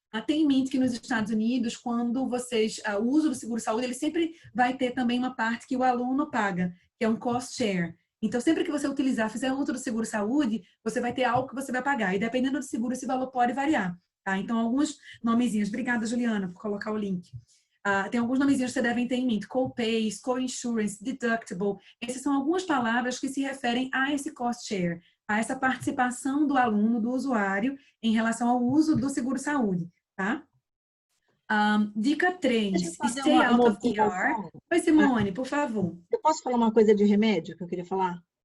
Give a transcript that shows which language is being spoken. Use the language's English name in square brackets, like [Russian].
[Portuguese] Tenha em mente que nos Estados Unidos, quando vocês, o uso do seguro-saúde, ele sempre vai ter também uma parte que o aluno paga, que é um cost share. Então, sempre que você utilizar, fizer uso do seguro-saúde, você vai ter algo que você vai pagar. E dependendo do seguro, esse valor pode variar. Tá? Então, alguns nomezinhos. Obrigada, Juliana, por colocar o link. Tem alguns nomezinhos que você deve ter em mente. Co-pays, co-insurance, deductible. Essas são algumas palavras que se referem a esse cost share, a essa participação do aluno, do usuário, em relação ao uso do seguro-saúde. Tá? Dica 3, [English] stay out of ER. [Portuguese] Oi, Simone, por favor. Eu posso falar uma coisa de remédio que eu queria falar?